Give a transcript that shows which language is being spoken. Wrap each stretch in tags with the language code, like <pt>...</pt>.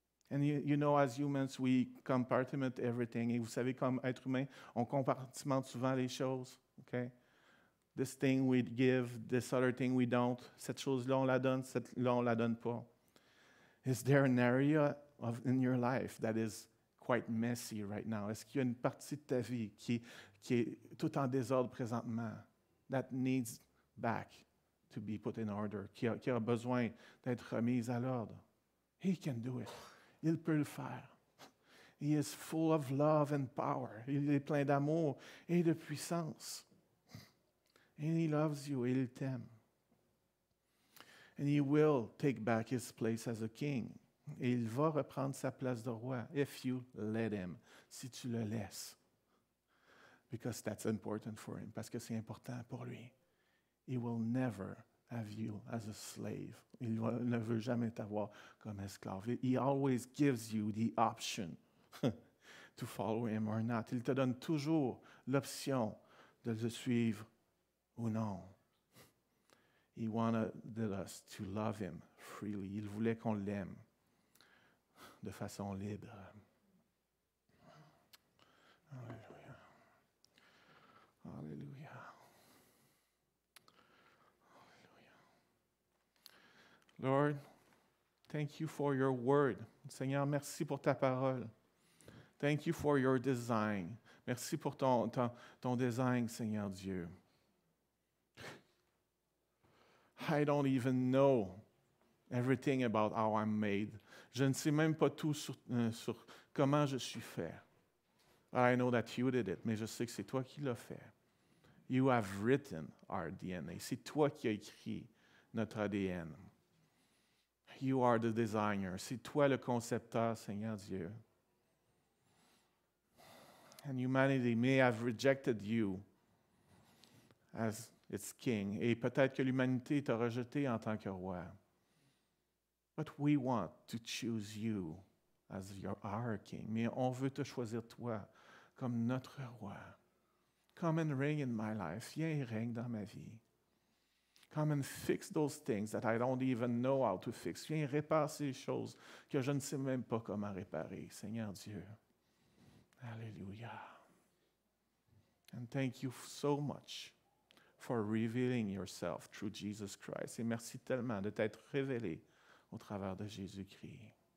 <en>And you know, as humans, we compartment everything.</en> <fr>Et vous savez, comme être humain, on compartimente souvent les choses. Okay?</fr> <en>This thing we give, this other thing we don't.</en> <fr>Cette chose-là, on la donne, cette-là, on la donne pas.</fr> <en>Is there an area in your life that is quite messy right now?</en> <fr>Est-ce qu'il y a une partie de ta vie qui est tout en désordre présentement?</fr> <en>That needs back to be put in order,</en> <fr>qui a besoin d'être remise à l'ordre.</fr> <en>He can do it.</en> <fr>Il peut le faire.</fr> <en>He is full of love and power.</en> <fr>Il est plein d'amour et de puissance.</fr> <en>And he loves you,</en> <fr>et il t'aime.</fr> <en>And he will take back his place as a king.</en> <fr>Et il va reprendre sa place de roi,</fr> <en>if you let him,</en> <fr>si tu le laisses.</fr> <en>Because that's important for him,</en> <fr>parce que c'est important pour lui.</fr> <en>He will never have you as a slave.</en> <fr>Il ne veut jamais t'avoir comme esclave.</fr> <en>He always gives you the option to follow him or not.</en> <fr>Il te donne toujours l'option de le suivre ou non.</fr> <en>He wanted us to love him freely.</en> <fr>Il voulait qu'on l'aime de façon libre. Alléluia. Alléluia.</fr> <en>Lord, thank you for your word.</en> <fr>Seigneur, merci pour ta parole.</fr> <en>Thank you for your design.</en> <fr>Merci pour ton design, Seigneur Dieu.</fr> <en>I don't even know everything about how I'm made.</en> <fr>Je ne sais même pas tout sur comment je suis fait.</fr> <en>I know that you did it,</en> <fr>mais je sais que c'est toi qui l'as fait.</fr> <en>You have written our DNA.</en> <fr>C'est toi qui as écrit notre ADN.</fr> <en>You are the designer.</en> <fr>C'est toi le concepteur, Seigneur Dieu.</fr> <en>And humanity may have rejected you as its king.</en> <fr>Et peut-être que l'humanité t'a rejeté en tant que roi.</fr> <en>But we want to choose you as our king.</en> <fr>Mais on veut te choisir toi comme notre roi.</fr> <en>Come and reign in my life.</en> <fr>Viens et règne dans ma vie.</fr> <en>Come and fix those things that I don't even know how to fix.</en> <fr>Viens réparer ces choses que je ne sais même pas comment réparer, Seigneur Dieu.</fr> <en>Alléluia. And thank you so much for revealing yourself through Jesus Christ.</en> <fr>Et merci tellement de t'être révélé au travers de Jésus-Christ.</fr>